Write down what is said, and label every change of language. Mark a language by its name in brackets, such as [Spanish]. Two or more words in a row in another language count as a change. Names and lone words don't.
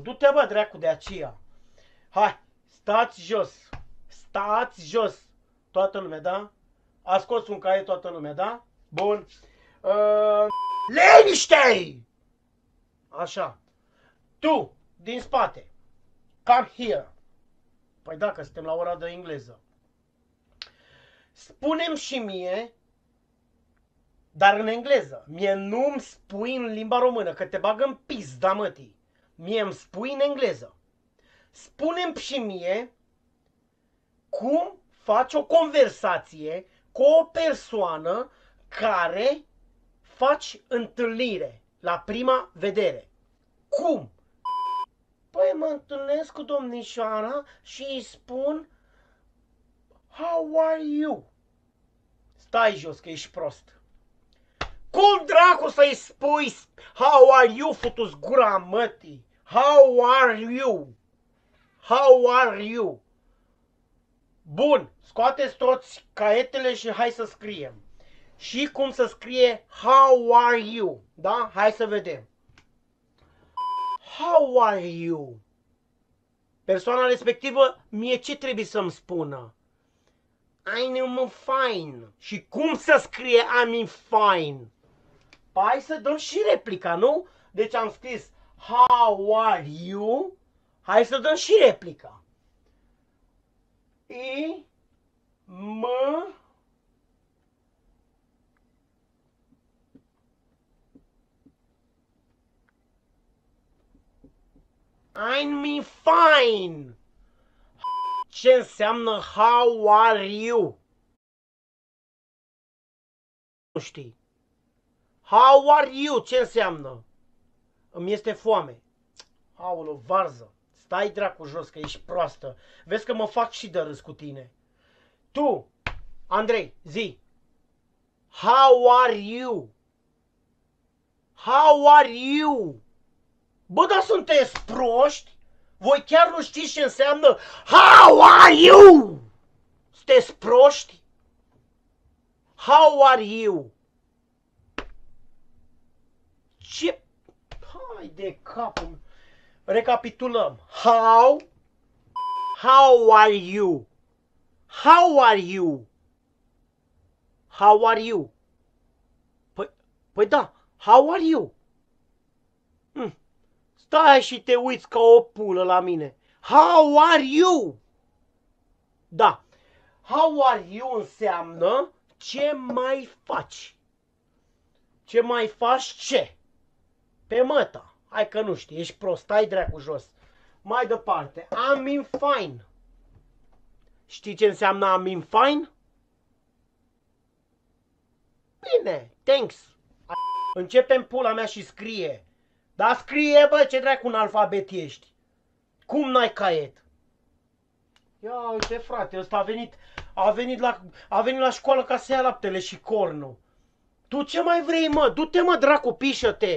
[Romanian] Du-te bă dracu de aceea. Hai, stați jos. Stați jos. Toată lumea, da? A scos un caiet toată lumea, da? Bun. Liniște! Așa. Tu, din spate. [English] Come here. [Romanian] Păi dacă suntem la ora de engleză. Spune-mi și mie, dar în engleză. Mie nu-mi spui în limba română, că te bagă în pizda, mătii. Mie îmi spui în engleză. Spune-mi și mie cum faci o conversație cu o persoană care faci întâlnire la prima vedere. Cum? Păi mă întâlnesc cu domnișoara și îi spun [English] How are you? [Romanian] Stai jos că ești prost. Cum dracu să-i spui [English] How are you, [Romanian] futu-ți gura mătii? [English] How are you? How are you? [Romanian] Bun, scoateți toți caietele și hai să scriem. Și cum să scrie [English] How are you? [Romanian] Da? Hai să vedem. [English] How are you? [Romanian] Persoana respectivă, mie ce trebuie să-mi spună? [English] I'm fine. [Romanian] Și cum să scrie [English] I'm fine? [Romanian] Hai să dăm și replica, nu? Deci am scris [English] How are you? [Romanian] Hai să dăm și replica. [English] I'm fine. [Romanian] Ce înseamnă [English] how are you? [Romanian] Nu știi. [English] How are you? [Romanian] Ce înseamnă? Îmi este foame. Aoleu, varză. Stai dracu jos că ești proastă. Vezi că mă fac și de râs cu tine. Tu, Andrei, zi. [English] How are you? How are you? [Romanian] Bă, dar sunteți proști? Voi chiar nu știți ce înseamnă [English] How are you? [Romanian] Sunteți proști? [English] How are you? [Romanian] Ce? Hai de capul. Recapitulăm. [English] How are you? How are you? How are you? [Romanian] Păi da, [English] how are you? [Romanian] Stai și te uiți ca o pulă la mine. [English] How are you? Da. How are you [Romanian] înseamnă ce mai faci. Ce mai faci ce? Pe măta. Hai că nu știi, ești prost, stai dracu jos. Mai departe, [English] I'm in fine. [Romanian] Știi ce înseamnă [English] I'm in fine? [Romanian] Bine, thanks. Începem pula mea și scrie. Dar scrie, bă, ce dracu un alfabet ești. Cum n-ai caiet? Ia uite, frate, ăsta a venit la școală ca să ia laptele și cornul. Tu ce mai vrei, mă? Du-te, mă, dracu, pișă-te.